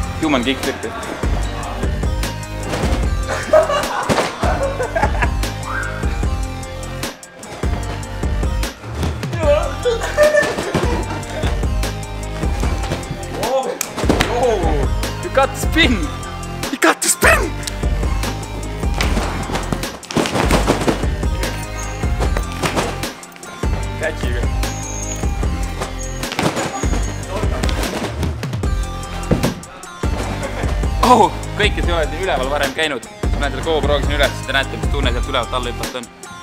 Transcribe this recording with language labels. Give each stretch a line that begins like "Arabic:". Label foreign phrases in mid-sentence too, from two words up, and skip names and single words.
English: human kickflip. You got the spin! You got the spin!
Estonian: Catchiga. Oh, kõik, kes ei ole siin üleval varem käinud, ma näen selle GoPro-ga siin üles, siis te näete, mis tunne sealt ülevalt alla hüpata on.